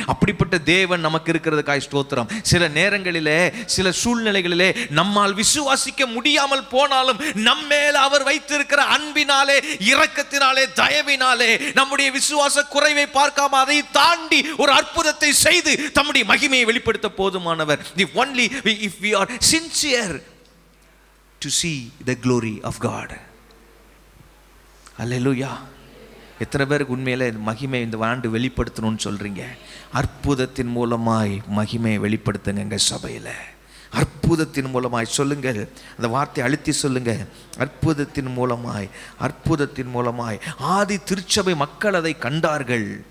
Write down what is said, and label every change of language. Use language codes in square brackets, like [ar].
[ta] அப்படிப்பட்ட தேவன் நமக்கு இருக்கிறதுக்காய் ஸ்தோத்திரம். சில நேரங்களிலே, சில சூழ்நிலைகளிலே நம்மால் விசுவாசிக்க முடியாமல் போனாலும் நம்மேல அவர் வைத்திருக்கிற அன்பினாலே, இரக்கத்தினாலே, தயவினாலே நம்முடைய விசுவாச குறைவை பார்க்காம அதை தாண்டி ஒரு அற்புதத்தை செய்து தம்முடைய மகிமையை வெளிப்படுத்த போதுமானவர். [en] Only if we are sincere to see the glory of God. Hallelujah. [ta] எத்தனை பேருக்கு உண்மையில மகிமை இந்த ஆண்டு வெளிப்படுத்தணும்னு சொல்றீங்க? அற்புதத்தின் மூலமாய் மகிமையை வெளிப்படுத்துங்க எங்க சபையில. அற்புதத்தின் மூலமாய் சொல்லுங்க, அந்த வார்த்தை அழுத்தி சொல்லுங்க. அற்புதத்தின் மூலமாய், அற்புதத்தின் மூலமாய். ஆதி திருச்சபை மக்கள் அதை கண்டார்கள்.